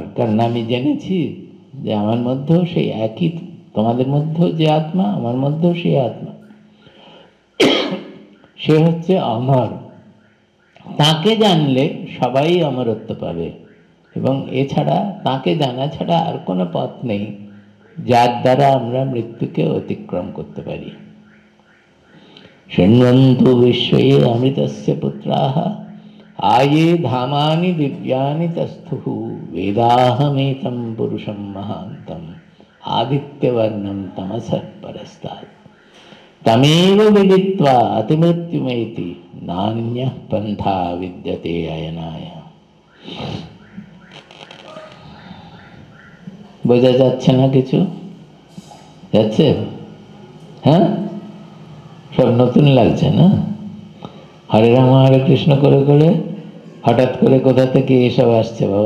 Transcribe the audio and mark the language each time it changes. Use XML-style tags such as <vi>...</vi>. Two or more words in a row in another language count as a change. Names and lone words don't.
<bn>কারণ আমি জেনেছি যে আমার মধ্যেও সেই একই, তোমাদের মধ্যেও যে আত্মা, আমার মধ্যেও সেই আত্মা, সে হচ্ছে অমর। তাকে জানলে সবাই অমরত্ব পাবে, এবং এছাড়া তাকে জানা ছাড়া আর কোনো পথ নেই যার দ্বারা আমরা মৃত্যুকে অতিক্রম করতে পারি।</bn> <sa>শৃण्वन्तु विश्वे अमृतस्य पुत्राः आये धामानि दिव्यानि तस्थुः वेदाहमेतं पुरुषं महान्तं आदित्यवर्णं तमसः परस्तात् तमेव विदित्वा अतिमृत्युमेति नान्यः पन्था विद्यते अयनाय।</sa> <bn>বোঝা যাচ্ছে না কিছু? যাচ্ছে? হ্যাঁ, সব নতুন লাগছে না? হরে রাম হরে কৃষ্ণ করে করে হঠাৎ করে কোথা থেকে এসব আসছে বাবা?</bn>